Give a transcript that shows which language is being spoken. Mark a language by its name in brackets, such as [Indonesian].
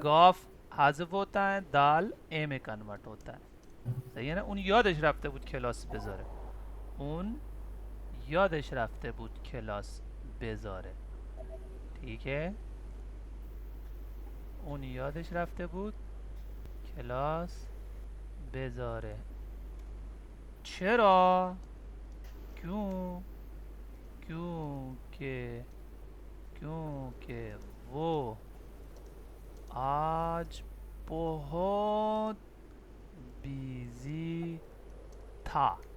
[Urdu] Golf حذف ہوتا ہے، دال اے میں کنورٹ ہوتا ہے. صحیح ہے نا. [Persian] اون یادش رفته بود کلاس بذاره. اون یادش رفته بود کلاس بذاره. [Urdu] ٹھیک ہے. [Persian] اون یادش رفته بود کلاس بذاره. [Urdu] چرا؟ کیوں؟ کیونکہ وہ آج بہت بیزی تھا.